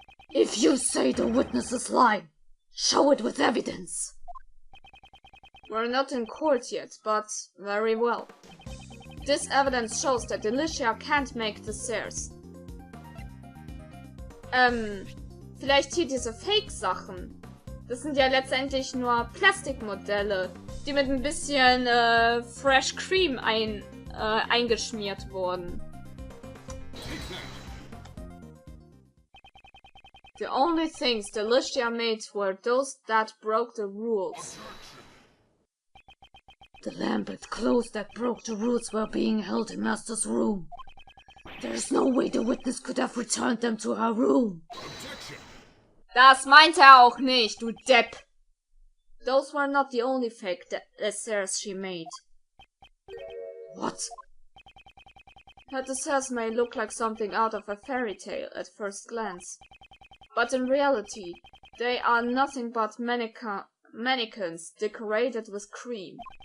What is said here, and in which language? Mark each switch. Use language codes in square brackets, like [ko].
[en] If you say the witness is lying, show it with evidence. We're not in court yet, but very well. This evidence shows that Delicia can't make desserts. [de] Vielleicht hier diese Fake-Sachen. Das sind ja letztendlich nur Plastikmodelle, die mit ein bisschen Fresh Cream eingeschmiert wurden. [en] The only things Delicia made were those that broke the rules. The lamp and clothes that broke the rules were being held in Master's room. There's no way the witness could have returned them to her room. [de] Das meint auch nicht, du Depp! [en] Those were not the only fake desserts she made. What? Her desserts may look like something out of a fairy tale at first glance. But in reality, they are nothing but mannequins decorated with cream.